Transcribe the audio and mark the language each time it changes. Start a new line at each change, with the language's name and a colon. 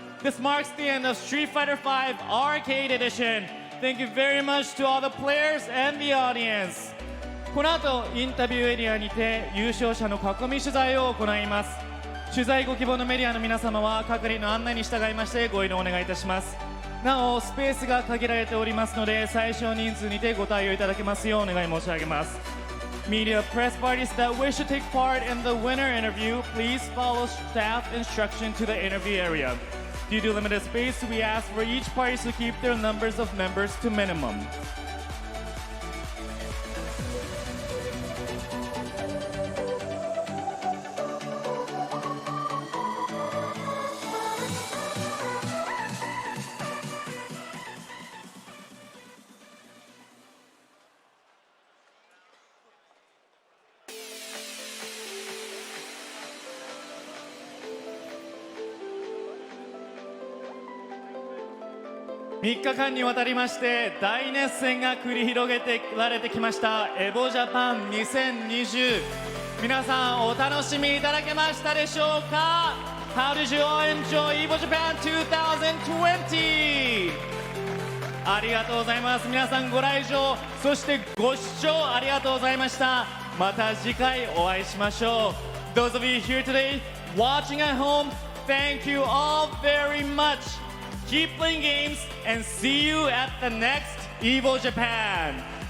English: This marks the end of Street Fighter V Arcade Edition. Thank you very much to all the players and the audience.
Japanese: この後、インタビューエリアにて優勝者の囲み取材を行います。取材ご希望のメディアの皆様は係の案内に従いましてご移動お願いいたします。なお、スペースが限られておりますので、最小人数にてご対応いただけますようお願い申し上げます。
English: Media press parties that wish to take part in the winner interview, please follow staff instruction to the interview area. Due to limited space, we ask for each party to keep their numbers of members to minimum.
Japanese: 3日間にわたりまして大熱戦が繰り広げてられてきましたエボジャパン2020。皆さんお楽しみいただけましたでしょうか？
English: How did you all enjoy EVO Japan 2020?
Japanese: ありがとうございます。皆さんご来場、そしてご視聴ありがとうございました。また次回お会いしましょう。
English: Those of you here today, watching at home, thank you all very much. Keep playing games and see you at the next EVO Japan.